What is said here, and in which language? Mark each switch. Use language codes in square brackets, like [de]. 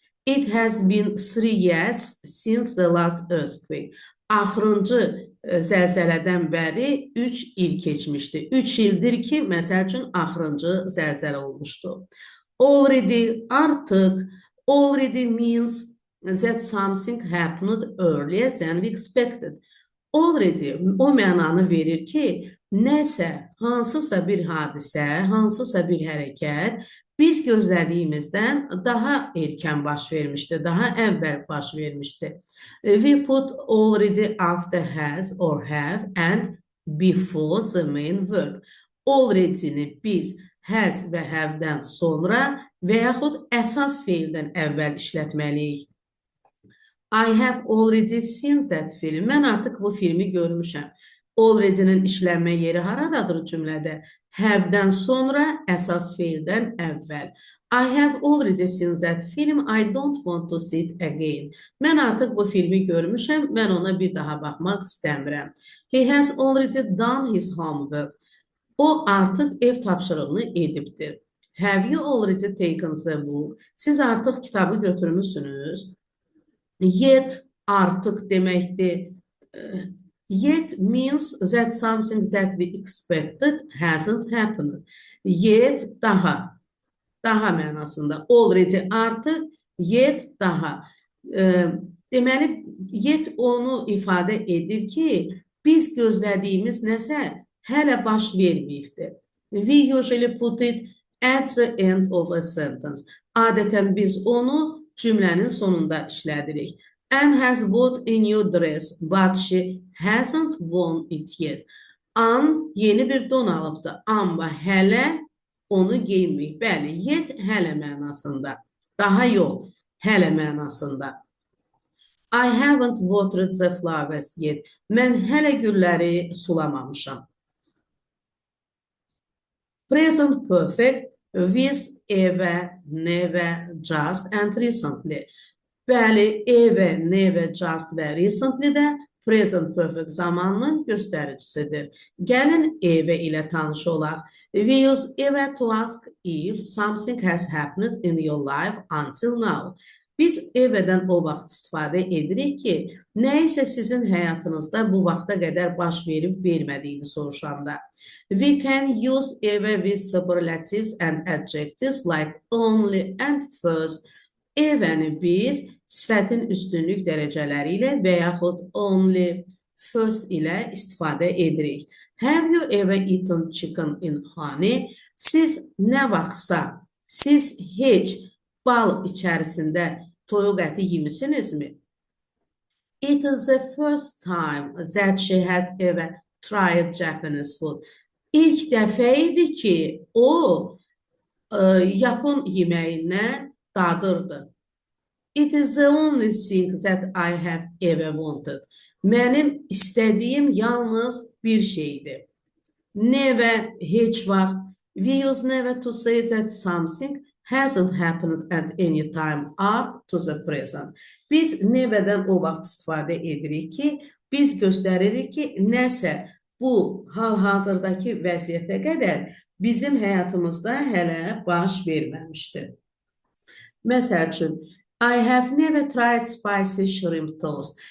[en] It has been 3 years since the last earthquake. [az] Axırıncı zəlzələdən bəri 3 il keçmişdi. 3 ildir ki, məsəl üçün axırıncı zəlzələ olmuşdu. [en] Already, [az] artıq. [en] Already means that something happened earlier than we expected. [az] Already o mənanı verir ki, nəsə, hansısa bir hadisə, hansısa bir hərəkət biz gözlədiyimizdən daha erkən baş vermişdi, daha əvvəl baş vermişdi. [en] We put already after has or have and before the main verb. [az] Already-ni biz has və have-dən sonra və yaxud əsas feildən əvvəl işlətməliyik. [en] I have already seen that film. [az] Mən artıq bu filmi görmüşəm. Already-nin işlənmə yeri haradadır cümlədə? Have-dən sonra, əsas feildən əvvəl. [en] I have already seen that film. I don't want to see it again. [az] Mən artıq bu filmi görmüşəm. Mən ona bir daha baxmaq istəmirəm. [en] He has already done his homework. [az] O artıq ev tapşırığını edibdir. [en] Have you already taken the book? [az] Siz artıq kitabı götürmüşsünüz. Yet artıq deməkdir. [en] Yet means that something that we expected hasn't happened. [az] Yet daha mənasında. Already artıq, yet daha. Deməli, yet onu ifadə edir ki, biz gözlədiyimiz nəsə hələ baş verməyibdir. [en] We usually put it at the end of a sentence. [az] Adətən biz onu cümlənin sonunda işlədirik. [en] Anne has bought a new dress, but she hasn't worn it yet. [az] Anne yeni bir don alıbdı, amma hələ onu geyinməyib. Bəli, yet hələ mənasında. Daha yox, hələ mənasında. [en] I haven't watered the flowers yet. [az] Mən hələ gülləri sulamamışam. [en] Present perfect with ever, never, just and recently. [az] Bəli, ever, never, just və recently də present perfect zamanının göstəricisidir. Gəlin ever ilə tanış olaq. [en] We use ever to ask if something has happened in your life until now. [az] Biz everdən o vaxt istifadə edirik ki, nə isə sizin həyatınızda bu vaxta qədər baş verib vermədiyini soruşanda. [en] We can use ever with superlatives and adjectives like only and first. [az] Everəni biz sifətin üstünlük dərəcələri ilə və yaxud only, first ilə istifadə edirik. [en] Have you ever eaten chicken in honey? [az] Siz nə vaxtsa, siz heç bal içərisində toyuq əti yemisinizmi? [en] It is the first time that she has ever tried Japanese food. [az] İlk dəfə idi ki, o Yapon yeməyindən dadırdı. [en] It is the only thing that I have ever wanted. [az] Mənim istədiyim yalnız bir şeydir. [en] Never, [az] heç vaxt. [en] We use never to say that something hasn't happened at any time up to the present. [az] Biz neverdən o vaxt istifadə edirik ki, biz göstəririk ki, nəsə bu hal-hazırdakı vəziyyətə qədər bizim həyatımızda hələ baş verməmişdir. Məsəl üçün, [en] I have never tried spicy shrimp toast.